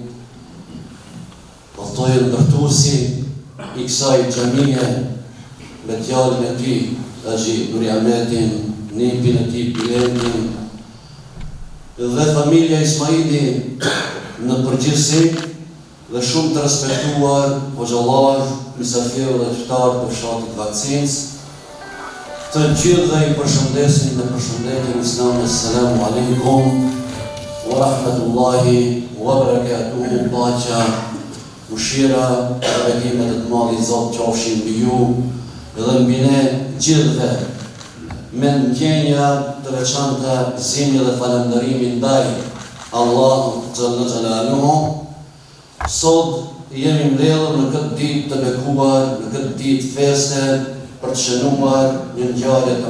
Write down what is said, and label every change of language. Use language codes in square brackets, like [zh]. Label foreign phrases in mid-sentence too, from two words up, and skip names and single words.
[sq] portojë ndërtuesi i kësaj xhamie, me djalin e tij Haxhi Nuri Ahmetin, nipin e tij Bilentin, dhe familja Ismaili në përgjithësi dhe shumë të respektuar hoxhallar, mysafirë dhe qytetarë të fshatit Vakcinës, të gjithë dhe i përshëndesin në përshëndetjen islame. [ar] السلام عليكم ورحمة الله وبركاته. [sq] Paqja, mëshira dhe bekimet e të madhi Zot qofshin mbi ju dhe mbi ne gjithëve, me ndjenja të veçanta, gëzimi dhe falënderimi ndaj Allahut [ar] جل جلاله. [sq] Sot jemi mbledhur në këtë ditë të bekuar, në këtë ditë feste, për të shënuar një ngjarje të